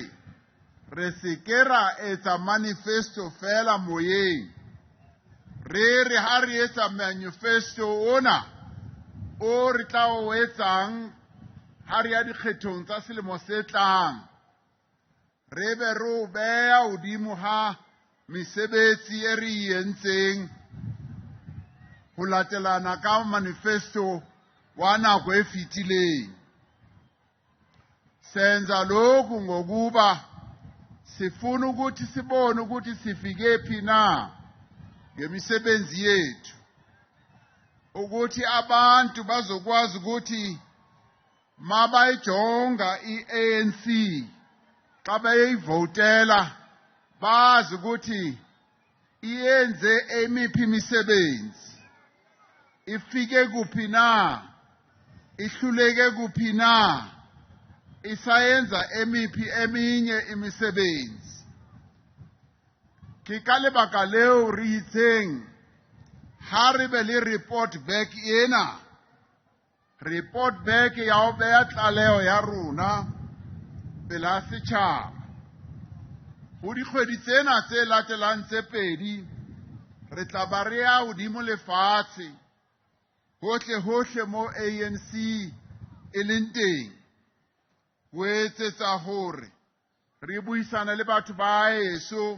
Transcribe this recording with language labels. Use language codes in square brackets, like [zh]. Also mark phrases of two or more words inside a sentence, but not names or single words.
[st] re se ke ra etsa manifesto fela moyeng re ha re etsa manifesto ona o re tla o etsang ha re ya dikgethong tsa selemo se tlang re be re o beha hodimo ha mesebetsi e re entseng ho latelana ka manifesto wa nako e fetileng [xh] senza lokhu ngokuba sifuna ukuthi sibone ukuthi sifike phi na ngemisebenzi yethu ukuthi abantu bazokwazi ukuthi mabayijonga i-ANC xa beyivotela bazi ukuthi iyenze emiphi imisebenzi ifike kuphi na ihluleke kuphi na isayenza emiphi eminye imisebenzi [st] ke ka lebaka leo re itseng ha re be le [en] report back [st] ena [en] report back [st] ya ho beha tlaleho ya rona pela setjhaba ho dikgwedi tsena tse latelang tse pedi re tla ba re ya hodimo lefatshe hohle mo ANC e leng teng ho etsetsa hore re buisana le batho ba heso